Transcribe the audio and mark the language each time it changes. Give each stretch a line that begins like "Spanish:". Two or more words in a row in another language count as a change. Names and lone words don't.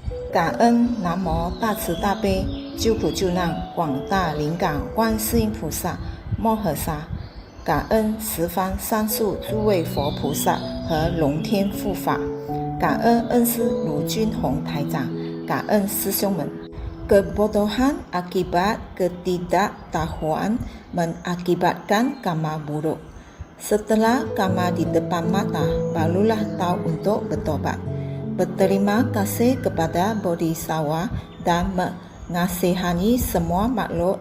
Chinese: 感恩南无大慈大悲救苦救难广大灵感观世音菩萨摩诃萨，感恩十方三世诸位佛菩萨和龙天护法，感恩恩师卢军宏台长，感恩师兄们。
Indonesian: Kebodohan akibat ketidaktahuan mengakibatkan karma buruk. Setelah karma di depan mata, barulah tahu untuk bertobat. Berterima kasih kepada Bodhisattva dan mengasihani semua makhluk.